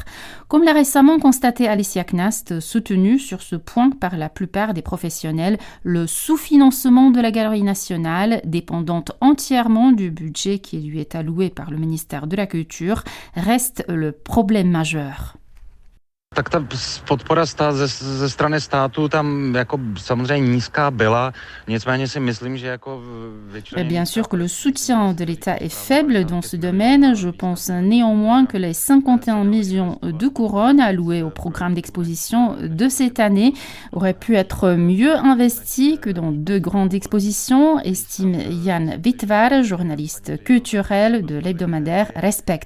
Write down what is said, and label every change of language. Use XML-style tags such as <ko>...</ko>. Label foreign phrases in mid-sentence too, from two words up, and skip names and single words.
<fr>Comme l'a récemment constaté Alicia Knast, soutenue sur ce point par la plupart des professionnels, le sous-financement de la Galerie nationale, dépendante entièrement du budget qui lui est alloué par le ministère de la Culture, reste le problème majeur.</fr> <cs>Tak ta podpora ze strany státu tam jako samozřejmě nízká byla, nicméně si myslím, že jako většině...</cs> <fr>Bien sûr que le soutien de l'État est faible dans ce domaine. Je pense néanmoins que les 51 millions de couronnes allouées au programme d'exposition de cette année auraient pu être mieux investis que dans 2 grandes expositions, estime Jan Witvar, journaliste culturel de l'hebdomadaire Respect.</fr>